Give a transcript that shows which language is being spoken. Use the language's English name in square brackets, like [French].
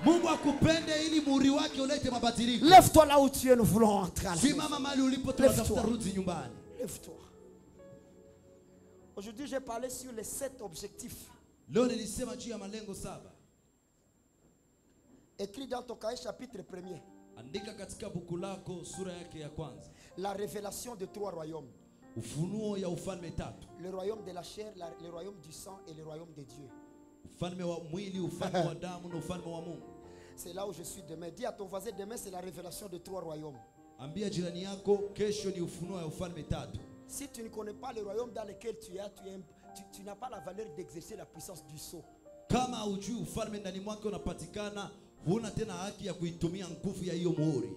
[Swahili] Mungu akupende ili muri wake ulete mabadiliko. [French] Lève-toi là où tu es, nous voulons entrer. [Swahili] Simama mahali ulipo, tunatafuta rudi nyumbani. [French] Lève-toi. Aujourd'hui, j'ai parlé sur les 7 objectifs. [Swahili] Leo nilisema juu ya malengo 7. [French] Écrit dans ton cahier chapitre 1er. [Swahili] Andika katika buku lako sura yake ya kwanza. [French] La révélation de 3 royaumes. [Swahili] Ufunuo ya ufalme tatu. [French] Le royaume de la chair, le royaume du sang et le royaume de Dieu. [Swahili] Ufalme wa mwili, ufalme wa damu na ufalme wa Mungu. [French] C'est là où je suis demain. Dis à ton voisin, demain c'est la révélation de 3 royaumes. [Swahili] Ambia jirani yako kesho ni ufunuo ya ufalme tatu. [French] Si tu ne connais pas le royaume dans lequel tu es, tu n'as pas la valeur d'exercer la puissance du sceau. [Swahili] Kama hujui ufalme ndani mwake unapatikana, huna tena haki ya kuitumia nguvu ya hiyo muhuri.